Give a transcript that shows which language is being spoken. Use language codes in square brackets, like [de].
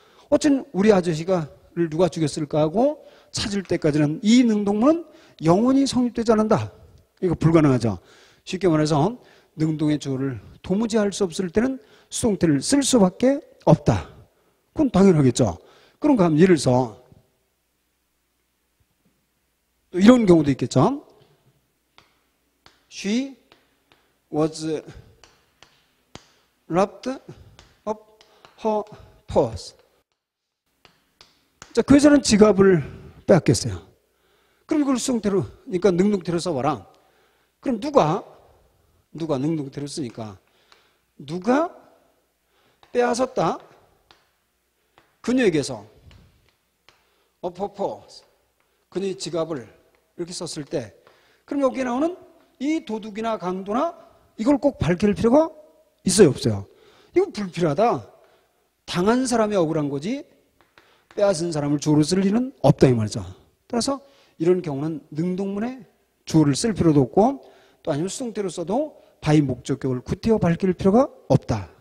[ko] 어쨌든 우리 아저씨가를 누가 죽였을까 하고 찾을 때까지는 이 능동문은 영원히 성립되지 않는다. 이거 불가능하죠. 쉽게 말해서 능동의 주어를 도무지 할 수 없을 때는 수동태를 쓸 수밖에 없다. 그건 당연하겠죠. 그런가 하면 예를 들어서 또 이런 경우도 있겠죠. [en] She was robbed of her purse. [ko] 자, 그 여자는 지갑을 빼앗겼어요. 그럼 이걸 수동태로, 그러니까 능동태로 써봐라. 그럼 누가 능동태로 쓰니까 누가 빼앗았다. 그녀에게서 [en] of her purse. [ko] 그녀의 지갑을 이렇게 썼을 때 그럼 여기에 나오는 이 도둑이나 강도나 이걸 꼭 밝힐 필요가 있어요, 없어요? 이건 불필요하다. 당한 사람이 억울한 거지 빼앗은 사람을 주어로 쓸 일은 없다 이 말이죠. 따라서 이런 경우는 능동문에 주어를 쓸 필요도 없고 또 아니면 수동태로 써도 바이 목적격을 구태여 밝힐 필요가 없다.